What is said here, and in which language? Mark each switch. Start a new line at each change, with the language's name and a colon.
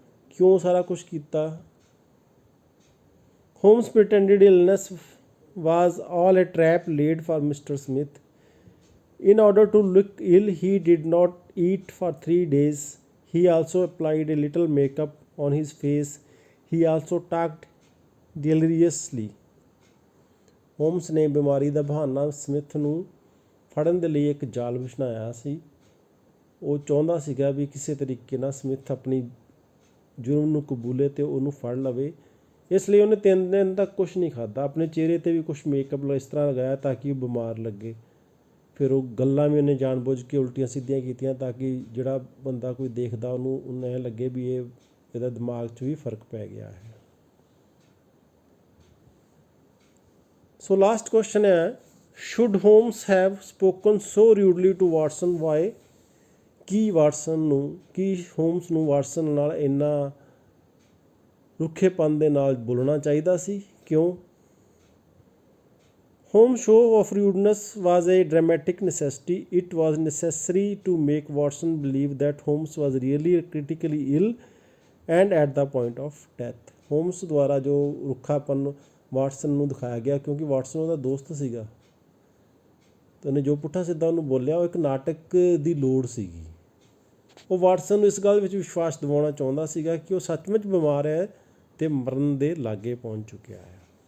Punjabi: ਕਿਉਂ ਸਾਰਾ ਕੁਛ ਕੀਤਾ?
English: Holmes' pretended illness was all a trap laid for Mr. Smith. In order to look ill, he did not eat for 3 days. He also applied a little makeup on his face. He also talked deliriously.
Punjabi: Homes ਨੇ ਬਿਮਾਰੀ ਦਾ ਬਹਾਨਾ Smith ਨੂੰ ਫੜਨ ਦੇ ਲਈ ਇੱਕ ਜਾਲ ਵਿਛਾਇਆ ਸੀ। ਉਹ ਚਾਹੁੰਦਾ ਸੀਗਾ ਵੀ ਕਿਸੇ ਤਰੀਕੇ ਨਾਲ ਸਮਿਥ ਆਪਣੀ ਜੁਰਮ ਨੂੰ ਕਬੂਲੇ ਅਤੇ ਉਹਨੂੰ ਫੜ ਲਵੇ। ਇਸ ਲਈ ਉਹਨੇ 3 ਦਿਨ ਤੱਕ ਕੁਛ ਨਹੀਂ ਖਾਧਾ। ਆਪਣੇ ਚਿਹਰੇ 'ਤੇ ਵੀ ਕੁਛ ਮੇਕਅਪ ਇਸ ਤਰ੍ਹਾਂ ਲਗਾਇਆ ਤਾਂ ਕਿ ਉਹ ਬਿਮਾਰ ਲੱਗੇ। ਫਿਰ ਉਹ ਗੱਲਾਂ ਵੀ ਉਹਨੇ ਜਾਣ ਬੁੱਝ ਕੇ ਉਲਟੀਆਂ ਸਿੱਧੀਆਂ ਕੀਤੀਆਂ ਤਾਂ ਕਿ ਜਿਹੜਾ ਬੰਦਾ ਕੋਈ ਦੇਖਦਾ ਉਹਨੂੰ ਐਂ ਲੱਗੇ ਵੀ ਇਹਦਾ ਦਿਮਾਗ 'ਚ ਵੀ ਫਰਕ ਪੈ ਗਿਆ ਹੈ।
English: So last question ਹੈ, should Holmes have spoken so rudely to Watson? Why?
Punjabi: Ki homes ਨੂੰ ਵਾਟਸਨ ਨਾਲ ਇੰਨਾ ਰੁੱਖੇਪਨ ਦੇ ਨਾਲ ਬੋਲਣਾ ਚਾਹੀਦਾ ਸੀ? ਕਿਉਂ?
English: Holmes' show of rudeness was a dramatic necessity. It was necessary to make Watson believe that Holmes was really critically ill and at the point of death.
Punjabi: Holmes ਦੁਆਰਾ ਜੋ ਰੁੱਖਾਪਨ ਵਾਟਸਨ ਨੂੰ ਦਿਖਾਇਆ ਗਿਆ ਕਿਉਂਕਿ ਵਾਟਸਨ ਉਹਦਾ ਦੋਸਤ ਸੀਗਾ ਅਤੇ ਉਹਨੇ ਜੋ ਪੁੱਠਾ ਸਿੱਧਾ ਉਹਨੂੰ ਬੋਲਿਆ ਉਹ ਇੱਕ ਨਾਟਕ ਦੀ ਲੋੜ ਸੀਗੀ। ਉਹ ਵਾਟਸਨ ਨੂੰ ਇਸ ਗੱਲ ਵਿੱਚ ਵਿਸ਼ਵਾਸ ਦਿਵਾਉਣਾ ਚਾਹੁੰਦਾ ਸੀਗਾ ਕਿ ਉਹ ਸੱਚਮੁੱਚ ਬਿਮਾਰ ਹੈ ਅਤੇ ਮਰਨ ਦੇ ਲਾਗੇ ਪਹੁੰਚ ਚੁੱਕਿਆ ਹੈ।